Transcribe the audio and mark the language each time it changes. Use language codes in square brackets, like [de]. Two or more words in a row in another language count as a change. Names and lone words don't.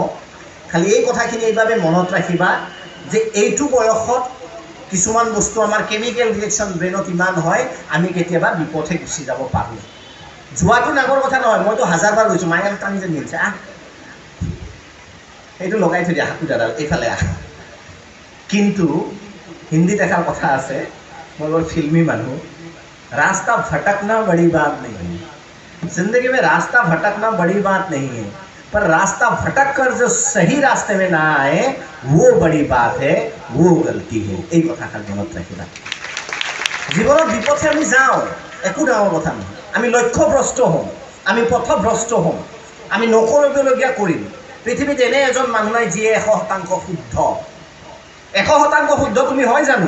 [as] খালি এই কথাখিনি এইভাবে মনত ৰাখিবা যে এইটো বয়সত কিছুমান বস্তু আমাৰ [en] chemical reaction [as] ব্ৰেইনত ইমান হয়, আমি কেতিয়াবা বিপথে গুচি যাব পাৰোঁ। যোৱাটো ডাঙৰ কথা নহয়, মইতো 1000 বাৰ গৈছোঁ, মায়ে টানি টানি নিছে, সেইটো লগাই থৈ দিয়া, হাকুদাডাল এইফালে আহ। কিন্তু হিন্দীত এষাৰ কথা আছে, মই বৰ ফিল্মি মানুহ, [hi] रास्ता भटकना बड़ी बात नहीं है, जिंदगी में रास्ता भटकना बड़ी बात नहीं है, पर रास्ता भटक कर जो सही रास्ते में ना आए वो बड़ी बात है, वो गलती है। [as] এই কথাষাৰ মনত ৰাখিবা। জীৱনত বিপথে আমি যাওঁ, একো ডাঙৰ কথা নহয়। আমি লক্ষ্যভ্ৰষ্ট হওঁ, আমি পথভ্ৰষ্ট হওঁ, আমি নকৰিবলগীয়া কৰিম। পৃথিৱীত এনে এজন মানুহ নাই যিয়ে 100% শুদ্ধ। 100% শুদ্ধ তুমি হয় জানো?